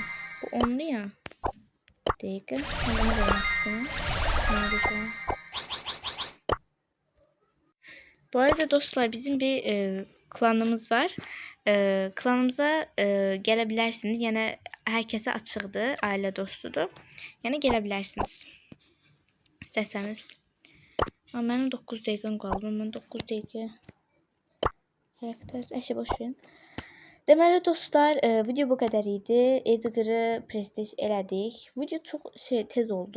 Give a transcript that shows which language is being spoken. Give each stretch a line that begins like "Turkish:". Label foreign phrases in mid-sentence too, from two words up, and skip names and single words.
Turkish: Bu 10'lu ya. Dakika. Ben bunu görmek istiyorum. Nerede şu an? Bu arada dostlar, bizim bir klanımız var. Klanımıza gelebilirsiniz. Yani herkese açıqdır, aile dostudur.
Azerbaijani: Yəni gələ bilərsiniz. İstəsəniz. Amma mənim 9 dəqiqəm qaldı. Mən 9 dəqiqə xarakter əşə boş verin. Deməli dostlar, video bu qədər idi. Edgar'ı prestij elədik. Video çox tez oldu.